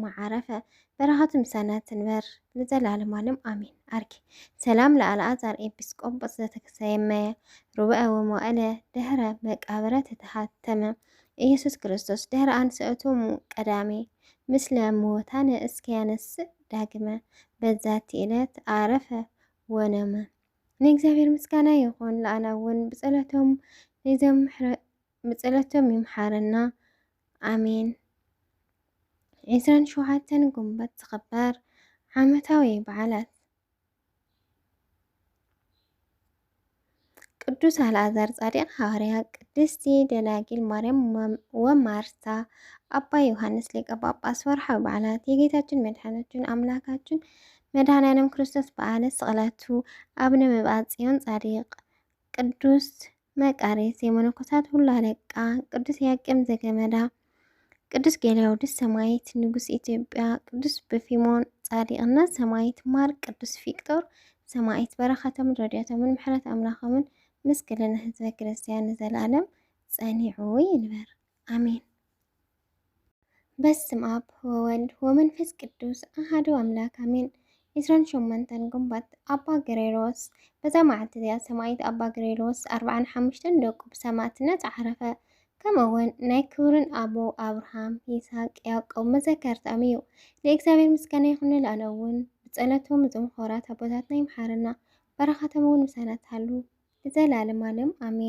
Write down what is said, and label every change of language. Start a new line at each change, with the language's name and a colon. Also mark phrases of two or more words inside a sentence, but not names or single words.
Tigrinya: ዓረፈ። በረኸቱ ምሳና ትንበር ለዘለዓለም ዓለም ኣሜን።
Geez: ኣርኪ ሰላም ለአልዓዛር ኤጲስቆጶስ ዘተሰየመየ ርብአ ወመዋእለ ድህረ መቃብረ ተተሃተመ ኢየሱስ ክርስቶስ ድህረ አንስእቶሙ ቀዳሜ ምስለ ሞታነ እስከያነስእ ዳግመ በዛቲ ዕለት ዓረፈ ወነመ።
Tigrinya: ንእግዚአብሔር ምስጋና ይኹን። ለኣና እውን ብጸሎቶም ይምሓረና ኣሜን። 27 ግንቦት ዝኽበር ዓመታዊ በዓላት ቅዱስ አልዓዛር ጻዲቅ ሐዋርያ፣ ቅድስቲ ደናግል ማርያም ወማርታ፣ አባ ዮሐንስ ሊቀ ጳጳስ። ወርሃዊ በዓላት
Amharic: የጌታችን መድኃኒታችን አምላካችን
Tigrinya: መድኃኔዓለም ክርስቶስ በዓለ ስቅለቱ፣ አቡነ መብዓ ጽዮን ጻዲቅ፣ ቅዱስ መቃርስ
Amharic: የመነኮሳት ሁሉ አለቃ፣
Tigrinya: ቅዱስ ያቄም ዘገመዳ፣ ቅዱስ ጌልያውድስ ሰማዕት ንጉስ ኢትዮጵያ፣ ቅዱስ በፊሞን ጻዲቅና ሰማዕት ማር፣ ቅዱስ ፊቅጦር ሰማዒት በረኸቶም ረድኤቶምን ምሕረት ኣምላኾምን ምስ ክልነ ህዝበ ክርስቲያን ንዘለዓለም ጸኒዑ ይንበር ኣሜን።
Geez: በስመ አብ ወወልድ ወመንፈስ ቅዱስ አሐዱ አምላክ አሜን።
Tigrinya: 28 ግንቦት አባ ገሬሎስ በዛ መዓልቲ እዚኣ ሰማዒት አባ ገሬሎስ 45 ደቁ ብሰማዕትነት ዓረፈ። ከምኡውን ናይ ክብርን ኣቦ አብርሃም ይስሐቅ ያዕቆብ መዘከርቶም እዩ። ለእግዚአብሔር ምስጋና ይኹን ንላዕለ እውን ብጸሎቶም ዝምኾራት ኣቦታትና ይምሓረና፣ በረኻቶም እውን ምሳና ትሃሉ ለዘላለም ዓለም አሜን።